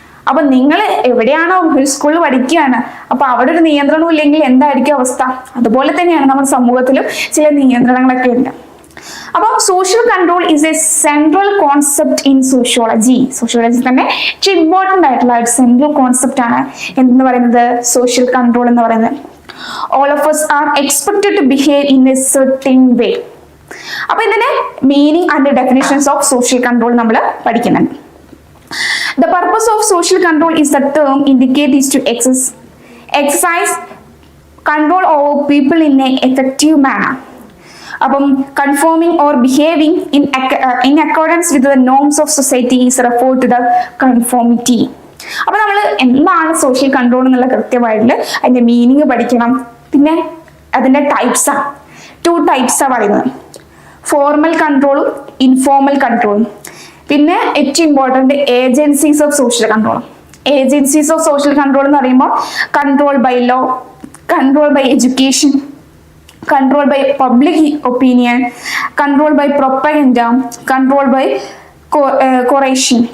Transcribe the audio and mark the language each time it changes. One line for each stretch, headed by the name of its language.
Malayalam: അപ്പൊ നിങ്ങൾ എവിടെയാണോ ഒരു സ്കൂളിൽ പഠിക്കുകയാണ്, അപ്പൊ അവിടെ ഒരു നിയന്ത്രണവും ഇല്ലെങ്കിൽ എന്തായിരിക്കും അവസ്ഥ? അതുപോലെ തന്നെയാണ് നമ്മുടെ സമൂഹത്തിലും ചില നിയന്ത്രണങ്ങളൊക്കെ ഉണ്ട്. അപ്പോൾ
English: Social control is a central concept in sociology.
Malayalam: Sociology തന്നെ ഏറ്റവും ഇമ്പോർട്ടൻ്റ് ആയിട്ടുള്ള ഒരു സെൻട്രൽ കോൺസെപ്റ്റ് ആണ് എന്ന് പറയുന്നത് സോഷ്യൽ കൺട്രോൾ എന്ന് പറയുന്നത്.
English: All of us are expected to behave in a certain way.
Malayalam: അപ്പൊ ഇതിന്റെ
English: meaning and definitions of social control
Malayalam: നമ്മൾ പഠിക്കുന്നുണ്ട്.
English: The purpose of social control is the term indicate is to exercise control over people in an effective manner. അപ്പം conforming or behaving in accordance with the norms of society is referred to the conformity.
Malayalam: അപ്പൊ നമ്മൾ എന്താണ് social control എന്നുള്ള കൃത്യമായിട്ട് അതിന്റെ meaning പഠിക്കണം. പിന്നെ അതിന്റെ ടൈപ്സാണ്, 2 ടൈപ്സാണ് പറയുന്നത്, ഫോർമൽ കൺട്രോളും ഇൻഫോർമൽ കൺട്രോളും. പിന്നെ ഏറ്റവും
English: Important agencies of social control. Agencies of social control
Malayalam: എന്ന് പറയുമ്പോൾ
English: Control by law, control by education, control by public opinion, control by propaganda, control by coercion.